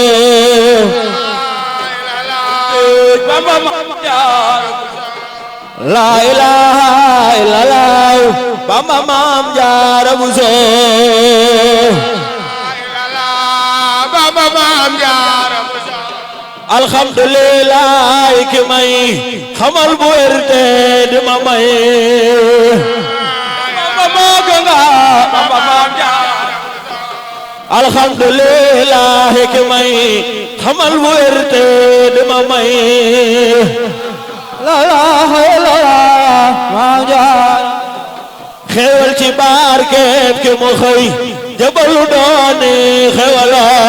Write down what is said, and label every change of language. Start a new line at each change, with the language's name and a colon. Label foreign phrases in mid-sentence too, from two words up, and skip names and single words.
Wolof: بامبا مام جارا
Arabic: لا إله إلا الله
Wolof: بامبا مام جارا وزو alhamdulillah ki may xamal bu werte di ma may bamba ganga bamba maam jaar alhamdulillah ki may xamal bu werte di ma may
Arabic: لا إله إلا الله
Wolof: maam jaar xewal ci barkeem ki mu xëy jabalu dooni xewala